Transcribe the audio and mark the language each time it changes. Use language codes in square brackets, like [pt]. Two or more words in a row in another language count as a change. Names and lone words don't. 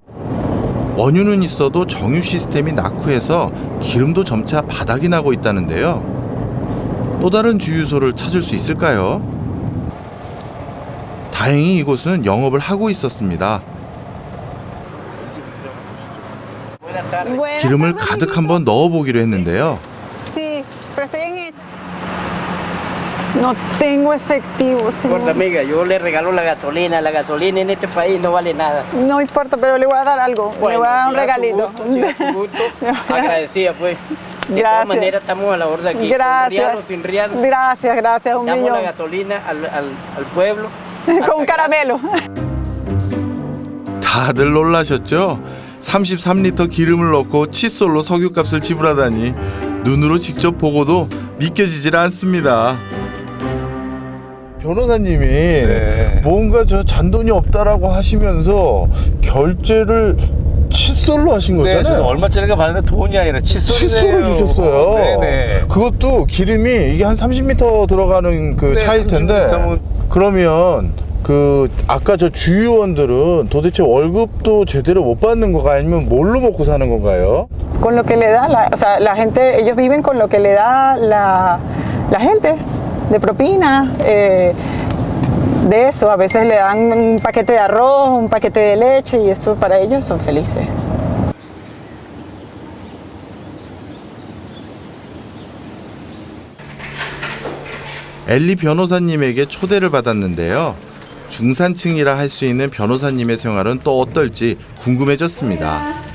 [ko] 원유는 있어도 정유 시스템이 낙후해서 기름도 점차 바닥이 나고 있다는데요. 또 다른 주유소를 찾을 수 있을까요? 다행히 이곳은 영업을 하고 있었습니다. 기름을 가득 한번 넣어보기로 했는데요. [es] No tengo efectivo, señor. Importa, amiga, yo le regalo la gasolina. La gasolina en este país no vale nada. No importa, pero le voy a dar algo. Bueno, le voy a dar un si da regalito. tu gusto, agradecida, pues. De todas Gracias. maneras, estamos a la orden aquí. Gracias. Con real o sin real. Gracias, un Damos millón. la gasolina al pueblo. Con un caramelo. [ko] 다들 놀라셨죠? 33리터 기름을 넣고 칫솔로 석유값을 지불하다니 눈으로 직접 보고도 믿겨지질 않습니다. 변호사님이 뭔가 저 잔돈이 없다라고 하시면서 결제를 칫솔로 하신 거잖아요. 네, 얼마짜리가 받는데 돈이 아니라 칫솔을 주셨어요. 네네. 그것도 기름이 이게 한 30m 들어가는 그 차일 텐데. 30m. 그러면 그 아까 저 주유원들은 도대체 월급도 제대로 못 받는 건가 아니면 뭘로 먹고 사는 건가요? [es] Con lo que le da, o sea, la gente, ellos viven con lo que le da la gente de propina. De eso, a veces le dan un paquete de arroz, un paquete de leche y esto para ellos son felices. [ko] 엘리 변호사님에게 초대를 받았는데요. 중산층이라 할 수 있는 변호사님의 생활은 또 어떨지 궁금해졌습니다.